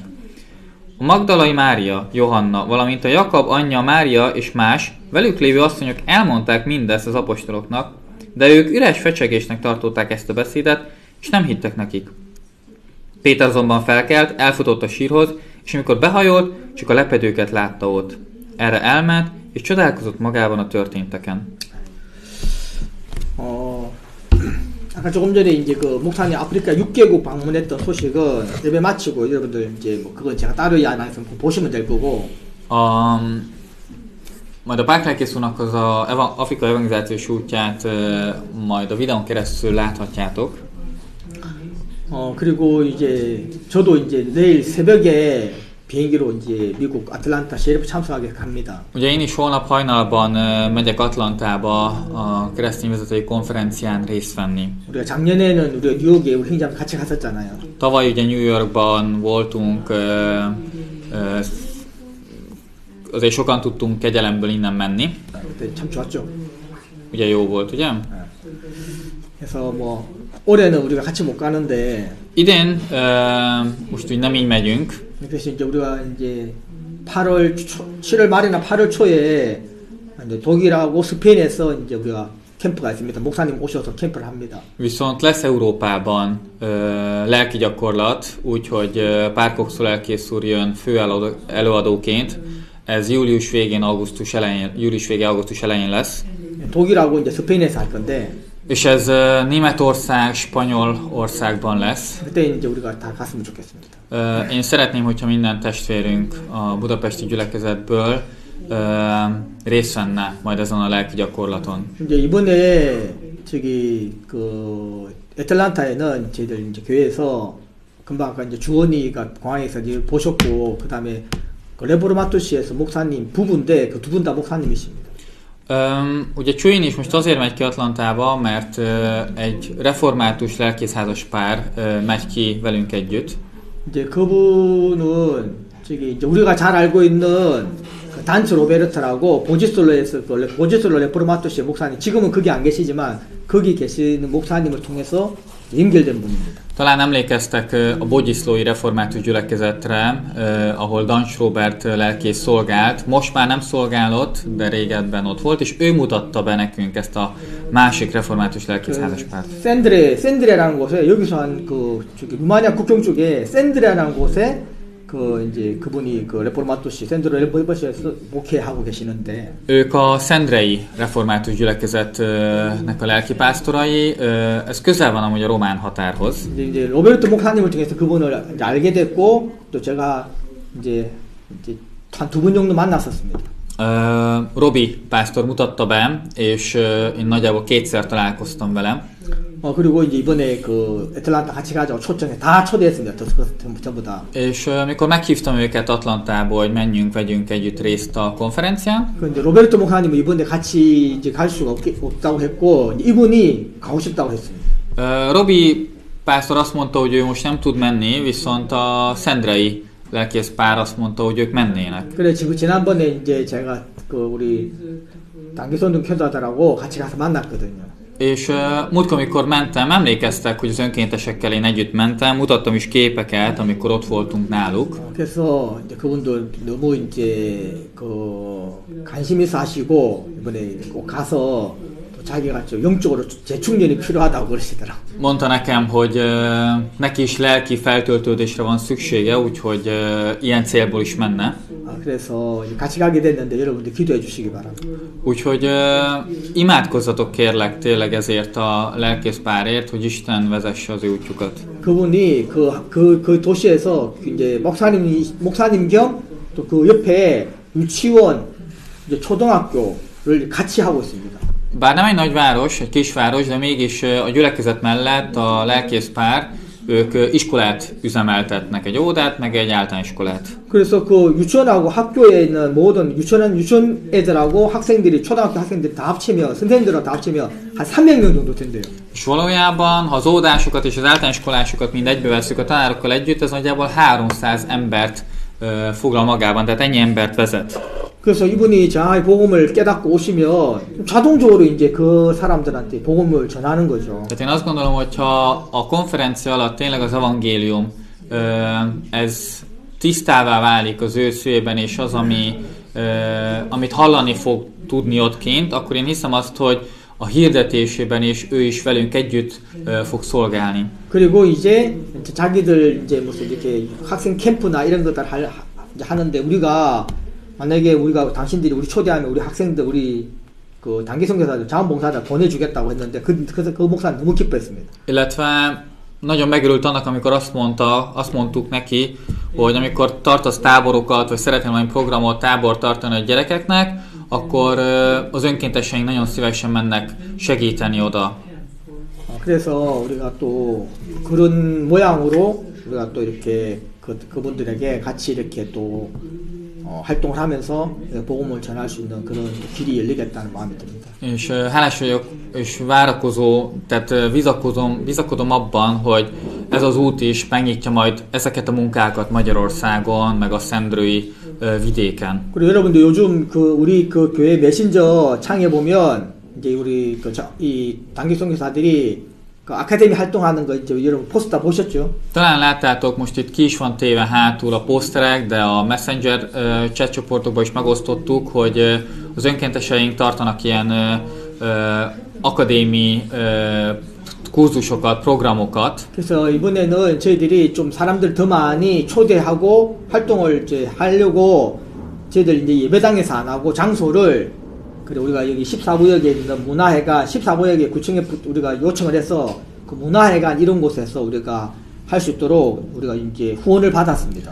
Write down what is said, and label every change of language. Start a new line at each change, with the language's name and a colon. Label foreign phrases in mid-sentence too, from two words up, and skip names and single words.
Hungarian: A Magdalai Mária, Johanna, valamint a Jakab anyja Mária és más velük lévő asszonyok elmondták mindezt az apostoloknak, de ők üres fecsegésnek tartották ezt a beszédet, és nem hittek nekik. Péter azonban felkelt, elfutott a sírhoz, és amikor behajolt, csak a lepedőket látta ott. Erre elment, és csodálkozott magában a történteken.
Korean: 아까 조금 전에 이제 그 목사님 아프리카 6개국 방문했던 소식은 예배 마치고 여러분들 이제 뭐 그건 제가 따로 안 해서 보시면 될 거고.
Hungarian: Majd a Pák úrnak az Afrika evangelizációs útját majd a videón keresztül láthatjátok.
Korean: 그리고 이제 저도 이제 내일 새벽에 비행기로 이제 미국 아틀란타 셰리프 참석하게 갑니다.
Hungarian: Ugye én is holnap hajnalban megyek Atlantába a keresztény vezetői konferencián részt venni.
Korean: 우리가 작년에는 우리가 뉴욕에 우리 형제랑 같이 갔었잖아요.
Hungarian: Tavaly ugye New Yorkban voltunk, azért sokan tudtunk kegyelemből innen menni.
Korean: 그때 참 좋았죠.
Hungarian: Ugye jó volt, ugye?
Korean: 그래서 뭐 올해는 우리가 같이 못 가는데
Hungarian: idén most úgy nem így megyünk.
Korean: 그래서 이제 우리가 이제 7월 말이나 8월 초에 이제 독일하고 스페인에서 이제 우리가 캠프가 있습니다. 목사님 오셔서 캠프를 합니다.
Hungarian: Viszont lesz Európában lelki gyakorlat, úgyhogy Pár Cox lelkész úr jön fő előadóként. Ez július végén, augusztus elején lesz.
Korean: 독일하고 이제 스페인에서 할 건데.
Hungarian: És ez Németország, Spanyolországban lesz.
Korean: 그때 이제 우리가 다 갔으면 좋겠습니다.
Hungarian: Én szeretném, hogyha minden testvérünk a budapesti gyülekezetből részt venne majd ezen a lelki gyakorlaton.
Korean: 이제 이번에 저기 그 애틀란타에는 저희들 이제 교회에서 금방 아까 이제 주원이가 공항에서 이제 보셨고 그다음에 그 레포르마토시에서 목사님 부부인데 그 두 분 다 목사님이십니다.
Hungarian: Ugye Csőin is most azért megy ki Atlantába, mert egy református lelkészházas pár megy ki velünk együtt.
Korean: 이제 그분은 저기 이제 우리가 잘 알고 있는 그 단츠 로베르트라고 보지솔로에서 그 보지솔로 레포르마토시의 목사님 지금은 거기 안 계시지만 거기 계시는 목사님을 통해서 연결된 분입니다.
Hungarian: Talán emlékeztek a Bogyiszlói Református Gyülekezetre, ahol Dancs Róbert lelkész szolgált. Most már nem szolgál ott, de régebben ott volt, és ő mutatta be nekünk ezt a másik református lelkészházas párt.
Korean: 샌드레라는 곳에 여기서 한 그 저기 루마니아 국경 쪽에 샌드레라는 곳에 그 이제 그분이 그 레포르마토시 샌드레 레포르마토시에서 목회하고 계시는데
Hungarian: ők a Szendrei Református Gyülekezetnek a lelkipásztorai, ez közel van amúgy a román határhoz.
Korean: 이제 로베르토 목사님을 통해서 그분을 알게 됐고 또 제가 이제 한 두 분 정도 만났었습니다.
Hungarian: Robi pásztor mutatta be, és én nagyjából kétszer találkoztam vele.
Korean: 그리고 이제 이번에 그 애틀란타 같이 가자고 초청해 다 초대했습니다. 전부 다.
Hungarian: És amikor meghívtam őket Atlantából, hogy menjünk, vegyünk együtt részt a konferencián.
Korean: 근데 로베르토 목사님은 이번에 같이 이제 갈 수가 없다고 했고 이분이 가고 싶다고 했습니다.
Hungarian: Robi pásztor azt mondta, hogy ő most nem tud menni, viszont a szendrei lelkész pár azt mondta, hogy ők mennének.
Korean: 그래 지난번에 이제 제가 그 우리 단기손동 교도자들하고 같이 가서 만났거든요.
Hungarian: És múltkor, amikor mentem, emlékeztek, hogy az önkéntesekkel én együtt mentem, mutattam is képeket, amikor ott voltunk náluk.
Korean: 그래서 이제 그분들 너무 이제 그 관심 있어 하시고 이번에 꼭 가서 자기가 좀 영적으로 재충전이 필요하다고 그러시더라고.
Hungarian: Mondta nekem, hogy neki is lelki feltöltődésre van szüksége, úgyhogy ilyen célból is menne.
Korean: 그래서 같이 가게 됐는데 여러분들 기도해 주시기 바랍니다.
Hungarian: Úgyhogy imádkozzatok kérlek tényleg ezért a lelkész párért, hogy Isten vezesse az ő útjukat.
Korean: 그분이 그 도시에서 이제 목사님 겸 또 그 옆에 유치원 이제 초등학교를 같이 하고 있습니다.
Hungarian: Bár nem egy nagy város, egy kisváros, de mégis a gyülekezet mellett a lelkész pár, ők iskolát üzemeltetnek, egy óvodát, meg egy általánosiskolát.
Korean: 그래서 그 유치원하고 학교에 있는 모든 유치원 애들하고 학생들이 초등학교 학생들이 다 합치면 선생님들하고 다 합치면 한 300명 정도 된대요.
Hungarian: És valójában, ha az óvodásokat és az általánosiskolásokat mind egybe vesszük a tanárokkal együtt, ez nagyjából 300 embert foglal magában, tehát ennyi embert vezet.
Korean: 그래서 이분이 정확히 복음을 깨닫고 오시면 자동적으로 이제 그 사람들한테 복음을 전하는 거죠.
Hungarian: Tehát én azt gondolom, hogy ha a konferencia alatt tényleg az evangélium ez tisztává válik az ő szívében, és az, amit hallani fog tudni ott kint, akkor én hiszem azt, hogy a hirdetésében is ő is velünk együtt fog szolgálni.
Korean: 그리고 이제 자기들 이제 무슨 이렇게 학생 캠프나 이런 것들 하는데 우리가 만약에 우리가 당신들이 우리 초대하면 우리 학생들 우리 그 단기 선교사들 자원봉사자 보내주겠다고 했는데 그래서 그 목사는 너무 기뻐했습니다.
Hungarian: Illetve nagyon megörült annak, amikor azt mondtuk neki, hogy amikor tartasz táborokat, vagy szeretnél valami programot, tábort tartani a gyerekeknek, akkor az önkénteseink nagyon szívesen mennek segíteni oda.
Korean: 그래서 우리가 또 그런 모양으로 우리가 또 이렇게 그분들에게 같이 이렇게 또 활동을 하면서 복음을 전할 수 있는 그런 길이 열리겠다는 마음이 듭니다.
Hungarian: És hálás vagyok, és várakozó, tehát bizakodom abban, hogy ez az út is megnyitja majd ezeket a munkákat Magyarországon, meg a szendrői vidéken.
Korean: 그리고 여러분들 요즘 우리 교회 메신저 창에 보면 이제 우리 이 단기 선교사들이 그 아카데미 활동하는 거 이제 여러분 포스터 보셨죠?
Hungarian: Talán láttátok, most itt ki is van téve hátul a poszterek, de a Messenger chat csoportokban is megosztottuk, hogy az önkénteseink tartanak ilyen akadémi kurzusokat, programokat.
Korean: 그래서 이번에는 저희들이 좀 사람들 더 많이 초대하고 활동을 이제 하려고 저희들 이제 예배당에서 안 하고 장소를 그래 우리가 여기 14구역에 있는 문화회관 14구역에 구청에 우리가 요청을 해서 그 문화회관 이런 곳에서 우리가 할 수 있도록 우리가 이제 후원을 받았습니다.